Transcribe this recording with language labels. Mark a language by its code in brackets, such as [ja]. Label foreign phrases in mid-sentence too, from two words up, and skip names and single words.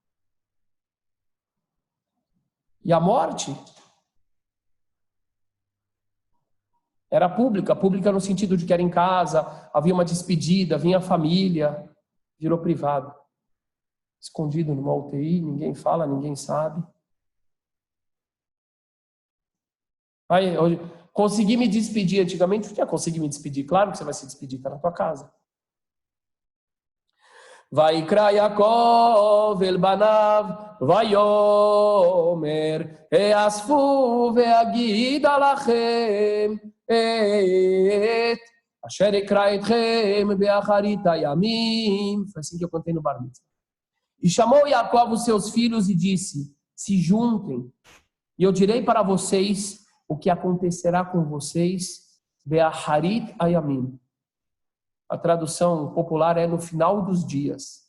[pt] E a morte era pública no sentido de que era em casa, havia uma despedida, vinha a família, virou privado. Escondido numa UTI, ninguém fala, ninguém sabe. Aí, hoje, consegui me despedir antigamente, eu já consegui me despedir, claro que você vai se despedir, está na tua casa. [he] ויקרא יעקב אל בניו ויאמר האספו ואגידה לכם אשר יקרא אתכם באחרית הימים. [pt] Foi assim que eu contei no Bar Mitzvah. E chamou Yaakov os seus filhos e disse, se juntem, e eu direi para vocês o que acontecerá com vocês, [he] באחרית הימים. [pt] A tradução popular é no final dos dias.